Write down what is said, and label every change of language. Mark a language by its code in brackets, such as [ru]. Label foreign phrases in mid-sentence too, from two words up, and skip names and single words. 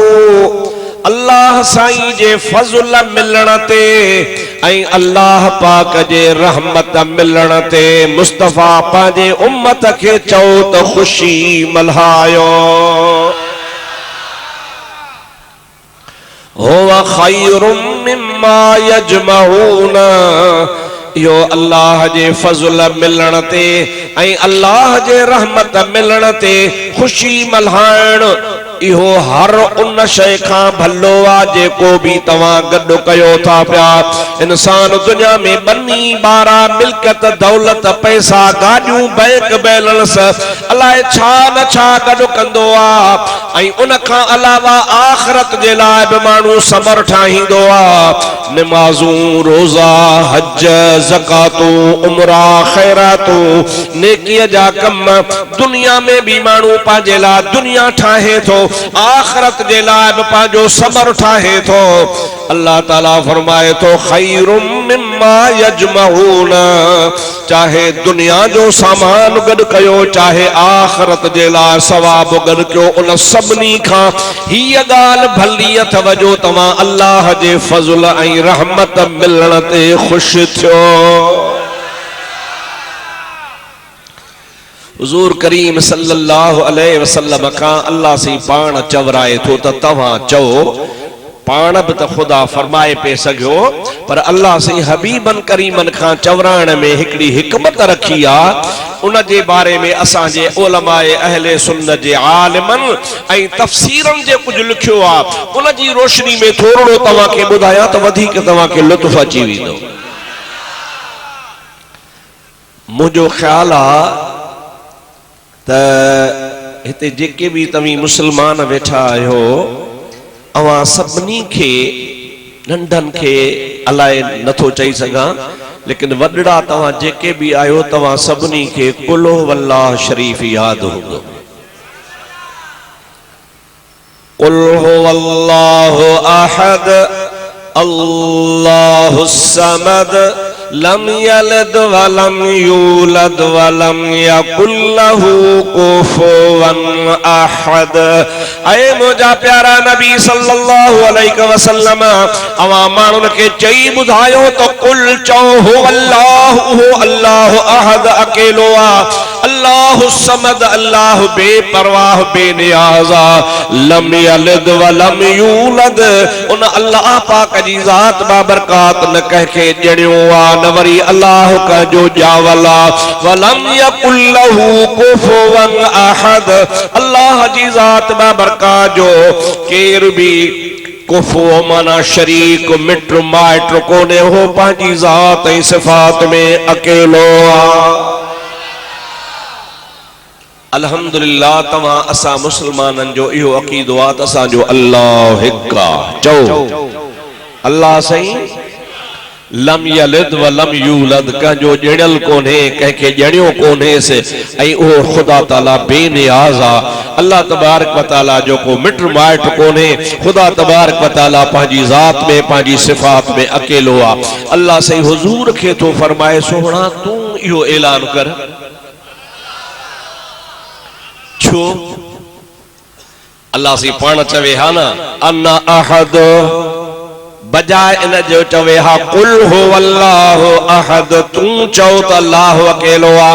[sd] अल्लाह साईं जे फज़ल मिलण ते ऐं अल्लाह पाक जे रहमत मिलण ते मुस्तफ़ा पंहिंजे उम्मत के चओ त ख़ुशी मल्हायो। [ar] هو خير مما يجمعون. [sd] यो अल्लाह जे फज़ल मिलण ते ऐं अल्लाह जे रहमत मिलण ते ख़ुशी मल्हाइण इहो हर उन शय खां भलो आ जेको भी तवां गॾु कयो था पिया। इंसान दुनिया में बनी बारा मिल्कियत दौलत पैसा गाॾियूं बैंक बैलेंस अलाए छा न छा गॾु कंदो आ ऐं उन खां अलावा आखिरत जे लाइ बि माण्हू सबर ठाहींदो आ। नमाज़ूं रोज़ा हज ज़कातूं उमरा खैरातूं नेकीअ जा कम दुनिया में भी माण्हू पंहिंजे लाइ दुनिया ठाहे थो आखिरत जे लाइ बि पंहिंजो सबर ठाहे थो। अल्लाह ताला फरमाए थो [ar] خير مما يجمعون, [sd] चाहे दुनिया जो सामान गॾु कयो चाहे आखिरत जे लाइ सवाब गॾु कयो, उन सभिनी खां हीअ ॻाल्हि भली अथव जो तव्हां अल्लाह जे फज़ल ऐं रहमत मिलण ते ख़ुशि थियो। हुज़ूर करीम [ar] صلى الله عليه وسلم [sd] खां अल्लाह से पाण चवराए थो त तव्हां चओ, पाण भी तो खुदा फरमाए पे सघियो पर अल्लाह से हबीबन करीमन खां चवराइण में हिकड़ी हिकमत रखी आ। उन जे बारे में असांजे उलमाए अहले सुन्नत जे आलिमन ऐं तफसीरन जे कुछ लिखियो आ, उन जी रोशनी में थोरो तव्हां खे ॿुधायां त वधीक तव्हां खे लुत्फ़ अची वेंदो। मुंहिंजो ख्याल आ त हिते जेके भी तव्हीं मुसलमान वेठा आहियो अवां सभिनी खे नंढन खे अलाए नथो चई सघां लेकिन वॾड़ा तव्हां जेके भी आहियो तव्हां सभिनी खे कुल हुवल्लाह शरीफ याद हूंदो। [ar] قل هو الله أحد الله الصمد لم يلد ولم يولد ولم يكن له كفوا أحد. [sd] ऐ मुंहिंजा प्यारा नबी [ar] صلى الله عليه وسلم [sd] अवां माण्हुनि खे चई ॿुधायो त कुल चओ [ar] هو الله الله أحد [sd] अकेलो आ, [ar] الله صمد [sd] अल्लाह बेपरवाह बेनियाज़ आ, [ar] لم يلد ولم يولد उन [sd] अल्लाह पाक जी ज़ात बाबरकात न कंहिंखे ॼणियो आ न वरी अल्लाह का जो जावला [ar] ولم يكن له كفوا أحد [sd] अल्लाह जी ज़ात बाबरकात जो केर भी कुफु माना शरीक मिट माइट कोने हो पंहिंजी ज़ात ऐं सिफ़ात में अकेलो आ। अल्हम्दुलिल्लाह तव्हां असां मुसलमाननि जो इहो अक़ीदो आहे त असांजो अल्लाह हिकु आहे। चओ अल्लाह सही [ar] لم يلد ولم يولد [sd] कंहिंजो ॼणियल कोन्हे कंहिंखे ॼणियो कोन्हेसि ऐं उहो ख़ुदा ताला बेनियाज़ आहे। अल्लाह [ar] تبارك وتعالى [sd] जो को मिट माइट कोन्हे, ख़ुदा [ar] تبارك وتعالى [sd] पंहिंजी ज़ात में पंहिंजी सिफ़ात में अकेलो आहे। अल्लाह सही हुज़ूर खे थो फरमाए सोहणा तूं इहो ऐलान कर। छो अल्लाह सी पाण चवे हा न [ar] أنا أحد [sd] बजाय इन जो चवे हा [ar] قل هو الله أحد, [sd] तूं चओ त अल्लाह अकेलो आ।